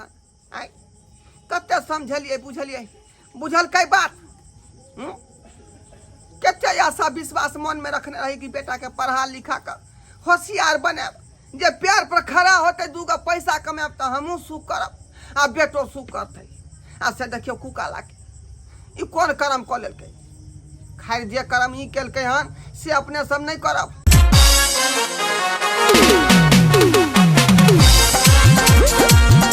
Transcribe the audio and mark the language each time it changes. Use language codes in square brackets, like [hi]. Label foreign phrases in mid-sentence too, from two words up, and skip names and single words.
[mai] आई कते समझलिए बुझलिए बुझल कई बात कते आशा विश्वास मन में रखने रही कि बेटा के पढ़ा लिखा कर होशियार बने जे प्यार पर खड़ा होते दूगो पैसा कमाब तो हमहू सुख करब आ बेटो सुख करते आ से देखियो कुकाला के ई कोन कर्म क लेलकै। खैर जे कर्म ई केलकै हन से अपने सब नहीं करब।